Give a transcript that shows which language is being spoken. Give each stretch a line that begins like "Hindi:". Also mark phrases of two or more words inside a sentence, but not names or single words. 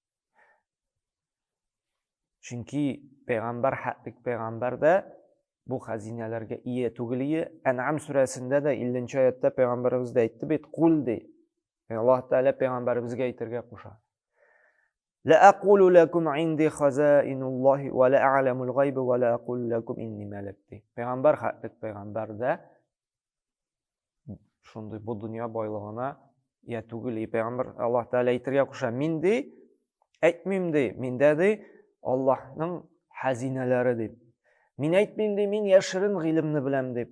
Tatar: Чөнки пәйгамбәр, хәтлек пәйгамбәр дә бу хәзинәләргә ия түгел. Ән'ам сүрәсендә дә 50нче аятта пәйгамбәребез дә әйтте бит, кул ди. Аллаһ Тәгалә пәйгамбәребезгә әйтергә куша.
Arabic: لا أقول لكم عندي خزائن الله ولا أعلم الغيب ولا أقول لكم إني ملك.
Tatar: Пәйгамбәр, хәтлек пәйгамбәр дә шундый бу дөнья байлыгына ия түгел. Пәйгамбер Аллаһ Тәгалә әйтергә куша, мин ди, әйтмим ди, миндә ди Аллаһның хәзинәләре дип. Мин әйтмим ди, мин яшерен гыйлемне беләм дип.